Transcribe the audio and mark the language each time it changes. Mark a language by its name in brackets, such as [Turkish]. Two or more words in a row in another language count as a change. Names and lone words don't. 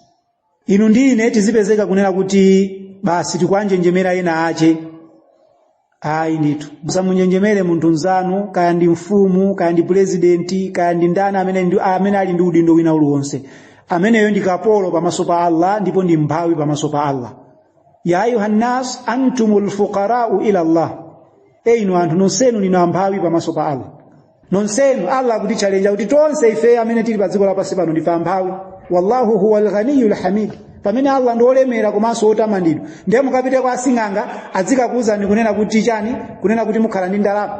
[Nyanja] Inu ndine tizipezeka kunena kuti basi tikwanjenjemera ena ache. Ayi nditu. Musamunjenjemere munthu mzanu, kaya ndi mfumu, kaya ndi presidenti, kaya ndi ndani amene ali ndi udindo wina uliwonse. Ameneyo ndi kapolo pamaso pa Allah ndipo ndi mphawi pamaso pa Allah. [Arabic] يا أيها الناس أنتم الفقراء إلى الله, [Nyanja] inu anthu nonsenu ninu amphawi pamaso pa Allah. Nonsenu Allah akutichallenge kuti tonse ife amene tili pa dziko lapansi pano ndife amphawi. [Arabic] والله هو الغني الحميد. [Nyanja] Pamene Allah ndi olemera komanso otamandidwa. Ndiye mukapite kwa asing'anga adzikakuwuzani kunena kuti chani, kunena kuti mukhala ndi ndalama.